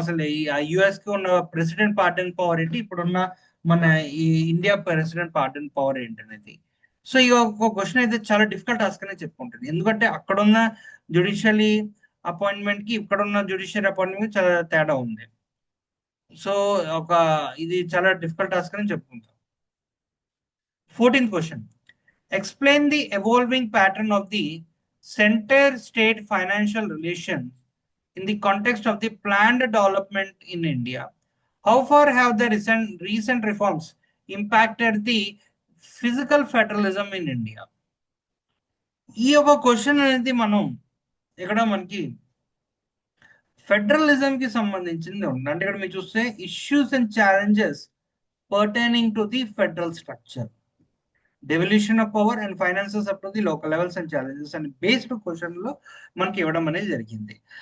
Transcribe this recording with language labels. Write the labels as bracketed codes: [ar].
[te] అసలు ఈ యుఎస్ కి ఉన్న ప్రెసిడెంట్ పార్డన్ పవర్ ఏంటి, ఇప్పుడున్న మన ఈ ఇండియా ప్రెసిడెంట్ పార్డన్ పవర్ ఏంటనేది. సో ఈ ఒక క్వశ్చన్ అయితే చాలా డిఫికల్ట్ టాస్క్ అనే చెప్పుకుంటుంది. ఎందుకంటే అక్కడున్న జ్యుడిషియరీ అపాయింట్మెంట్ కి ఇక్కడున్న జ్యుడిషియరీ అపాయింట్మెంట్ చాలా తేడా ఉంది. సో ఒక ఇది చాలా డిఫికల్ట్ టాస్క్ అని చెప్పుకుంటాం. [en] 14th question, explain the evolving pattern of the center-state financial relations in the context of the planned development in India. How far have the recent reforms impacted the physical federalism in India? [te] ఈ ఒక question అనేది మనం ఇక్కడ మనకి federalism కి సంబంధించింది ఉంది. అంటే ఇక్కడ మీరు చూస్తే [en] issues and challenges pertaining to the federal structure, devolution of power and finances up to the local levels and challenges [te] అని బేస్డ్ క్వశ్చన్ లో మనకి ఇవ్వడం అనేది జరిగింది.